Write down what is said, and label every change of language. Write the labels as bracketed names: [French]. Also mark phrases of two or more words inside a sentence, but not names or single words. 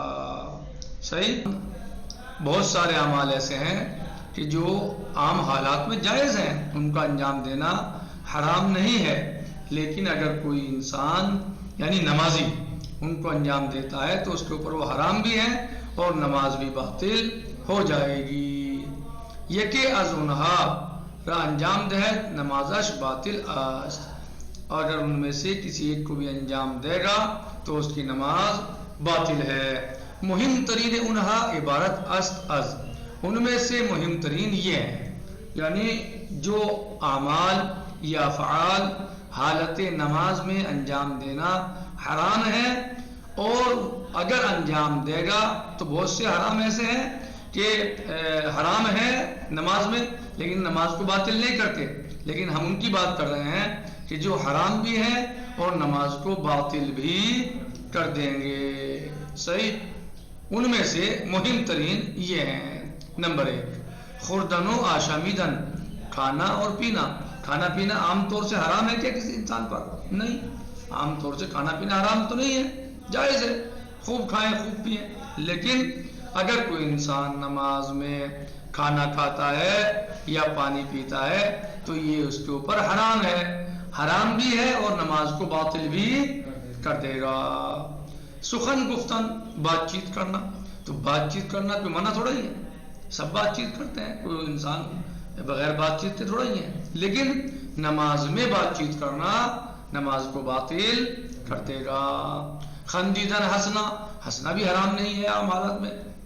[Urdu] صحیح، بہت سارے اعمال ایسے ہیں کہ جو عام حالات میں جائز ہیں، ان کا انجام دینا حرام نہیں ہے، لیکن اگر کوئی انسان یعنی نمازی ان کو انجام دیتا ہے تو اس کے اوپر وہ حرام بھی ہے اور نماز بھی باطل ہو جائے گی۔ [Persian] یکی از اونہا را انجام دہد نمازش باطل است، [Urdu] اور اگر ان میں سے کسی ایک کو بھی انجام دے گا تو اس کی نماز باطل ہے۔ [Persian] مہم ترین انہا عبارت است از، [Urdu] ان میں سے مہم ترین یہ ہے، یعنی جو اعمال یا افعال حالت نماز میں انجام دینا حرام ہے اور اگر انجام دے گا تو بہت سے حرام ایسے ہیں کہ حرام ہے نماز میں لیکن نماز کو باطل نہیں کرتے، لیکن ہم ان کی بات کر رہے ہیں کہ جو حرام بھی ہے اور نماز کو باطل بھی کر دیں گے۔ صحیح، ان میں سے مہم ترین یہ ہیں۔ نمبر 1، [Persian] خوردن و آشامیدن، [Urdu] کھانا اور پینا۔ کھانا پینا عام طور سے حرام ہے کیا کسی انسان پر؟ نہیں، عام طور سے کھانا پینا حرام تو نہیں ہے، جائز ہے، خوب کھائیں خوب پئیں، لیکن اگر کوئی انسان نماز میں کھانا کھاتا ہے یا پانی پیتا ہے تو یہ اس کے اوپر حرام ہے، حرام بھی ہے اور نماز کو باطل بھی کر دے گا۔ [Persian] سخن گفتن، [Urdu] بات چیت کرنا، تو بات چیت کرنا کوئی منع تھوڑا ہی ہے، سب بات چیت کرتے ہیں، کوئی انسان بغیر بات چیت کے تھوڑا ہی ہے، لیکن نماز میں بات چیت کرنا نماز کو باطل کر دے گا۔ خندیدن ہنسنا، ہنسنا بھی حرام نہیں ہے عام حالت میں۔